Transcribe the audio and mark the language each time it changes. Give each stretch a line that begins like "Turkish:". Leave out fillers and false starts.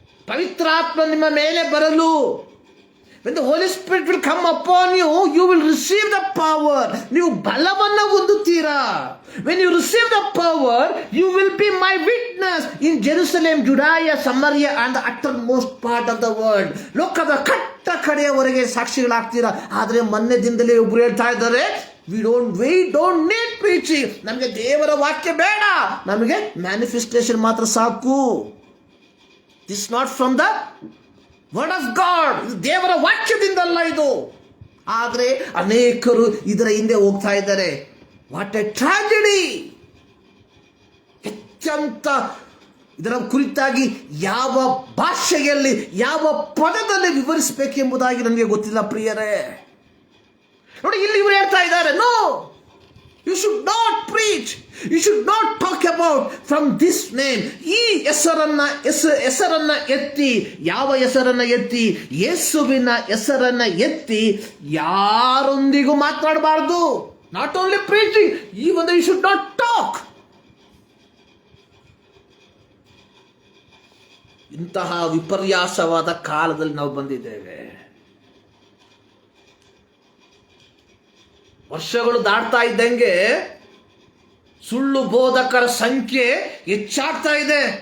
Kannada: ಪವಿತ್ರಾತ್ಮ ನಿಮ್ಮ ಮೇಲೆ ಬರಲು,
English: when the Holy Spirit will come upon you, you will receive the power.
Kannada: ನೀವು ಬಲವನ್ನು ಹೊಂದುತ್ತೀರಾ.
English: When you receive the power, you will be my witness in Jerusalem, Judea, Samaria and the uttermost part of the world.
Kannada: ಲೋಕದ ಕಟ್ಟ ಕಡೆಯವರೆಗೆ ಸಾಕ್ಷಿಗಳಾಗ್ತೀರಾ. ಆದರೆ ಮೊನ್ನೆ ದಿನದಲ್ಲಿ ಒಬ್ರು ಹೇಳ್ತಾ ಇದ್ದಾರೆ,
English: we don't need preaching.
Kannada: ನಮಗೆ ದೇವರ ವಾಕ್ಯ ಬೇಡ, ನಮಗೆ ಮ್ಯಾನಿಫೆಸ್ಟೇಷನ್ ಮಾತ್ರ ಸಾಕು.
English: This is not from the word of God,
Kannada: ದೇವರ ವಾಕ್ಯದಿಂದಲ್ಲ ಇದು. ಆದರೆ ಅನೇಕರು ಇದರ ಹಿಂದೆ ಹೋಗ್ತಾ ಇದ್ದಾರೆ.
English: What a tragedy!
Kannada: ಅತ್ಯಂತ ಇದರ ಕುರಿತಾಗಿ ಯಾವ ಭಾಷೆಯಲ್ಲಿ, ಯಾವ ಪದದಲ್ಲಿ ವಿವರಿಸಬೇಕೆಂಬುದಾಗಿ ನನಗೆ ಗೊತ್ತಿಲ್ಲ ಪ್ರಿಯರೇ. ನೋಡಿ, ಇಲ್ಲಿ ಇವರು ಹೇಳ್ತಾ ಇದ್ದಾರೆ,
English: No, you should not preach, you should not talk about from this name.
Kannada: ಈ ಹೆಸರನ್ನ ಎತ್ತಿ, ಯಾವ ಹೆಸರನ್ನ ಎತ್ತಿ? ಯೇಸುವಿನ ಹೆಸರನ್ನ ಎತ್ತಿ ಯಾರೊಂದಿಗೂ ಮಾತನಾಡಬಾರದು.
English: Not only preaching, even you should not talk.
Kannada: ಇಂತಹ ವಿಪರ್ಯಾಸವಾದ ಕಾಲದಲ್ಲಿ ನಾವು ಬಂದಿದ್ದೇವೆ. ವರ್ಷಗಳು ದಾಟ್ತಾ ಇದ್ದಂಗೆ ಸುಳ್ಳು ಬೋಧಕರ ಸಂಖ್ಯೆ ಹೆಚ್ಚಾಗ್ತಾ ಇದೆ.